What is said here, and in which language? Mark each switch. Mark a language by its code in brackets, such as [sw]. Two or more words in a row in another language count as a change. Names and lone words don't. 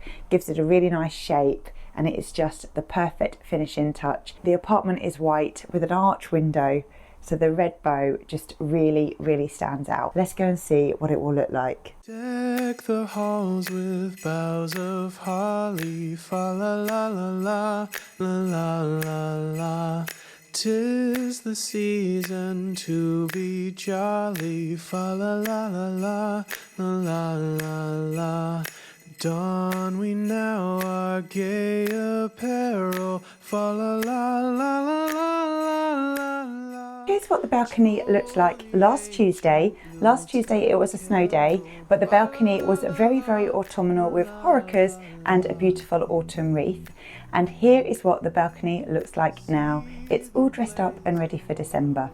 [en] Gives it a really nice shape and it is just the perfect finishing touch. The apartment is white with an arch window, so the red bow just really, really stands out. Let's go and see what it will look like. Deck the halls with boughs of holly, fa la la la la, la la la la. 'Tis the season to be jolly, fa la la la la, la la la la. Don we now our gay apparel, fa la la la la la la la. Here's what the balcony looked like last Tuesday. Last Tuesday it was a snow day, but the balcony was very, very autumnal with horicas and a beautiful autumn wreath. And here is what the balcony looks like now. It's all dressed up and ready for December.